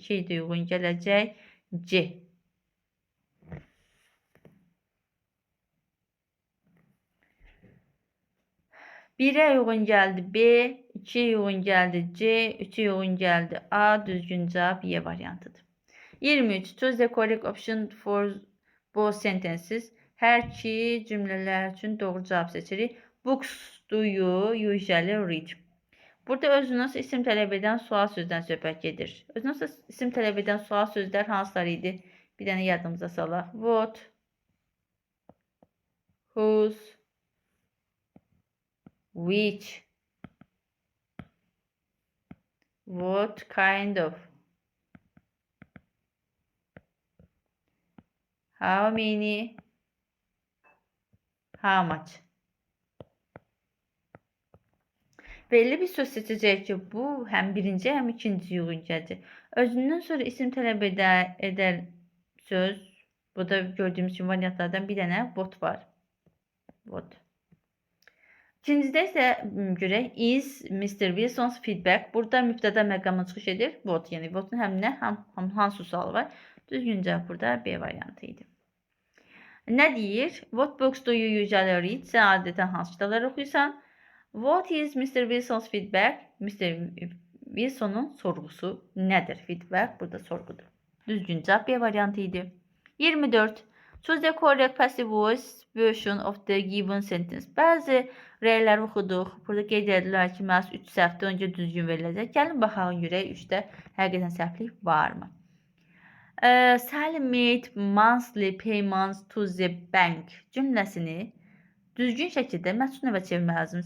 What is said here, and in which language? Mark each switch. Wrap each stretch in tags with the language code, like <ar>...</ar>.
<az>2-yə də uyğun gələcək C. Birə uyğun gəldi B, 2-yə uyğun gəldi C, 3-yə uyğun gəldi A, düzgün cavab Y variantıdır. 23.</az> <en>Choose the correct option for both sentences.</en> <az>Hər iki cümlələr üçün doğru cavab seçirik.</az> <en>Books do you usually read?</en> <az>Burada özünüz isim tələb edən sual sözdən söhbət gedir. Özünüz isim tələb edən sual sözlər hansılar idi? Bir dənə yadımıza salaq.</az> <en>What, whose, which, what kind of, how many, how much.</en> <az>Belli bir söz seçəcək ki, bu həm birinci, həm ikinci uyğun gələcək. Özündən sonra isim tələb edən söz, burada gördüyümüz kimi variantlardan bir dənə what var. What. İkincidə isə görək,</az> <en>is Mr. Wilson's feedback.</en> <az>Burada mübtəda məqamı çıxış edir. What, yəni what'un həminə hansı sual var? Düzgün cavab burada B variantı idi. Nə deyir?</az> <en>What books do you usually read?</en> <az>Sən adətən hansı kitabları oxuyursan?</az> <en>What is Mr. Wilson's feedback? Mr.</en> <az>Wilson'un sorğusu nədir? Feedback burada sorğudur. Düzgün cavab B variantı idi. 24.</az> <en>Choose the correct passive voice version of the given sentence.</en> <az>Bəzi rəyləri oxuduq. Burada qeyd edilər ki, məhz 3 səhvdə öncə düzgün veriləcək. Gəlin baxalım görək 3-də həqiqətən səhvlik varmı?</az> <en>Sally made monthly payments to the bank</en> <az>cümləsini düzgün şəkildə məchul növə çevirmək lazım.</az>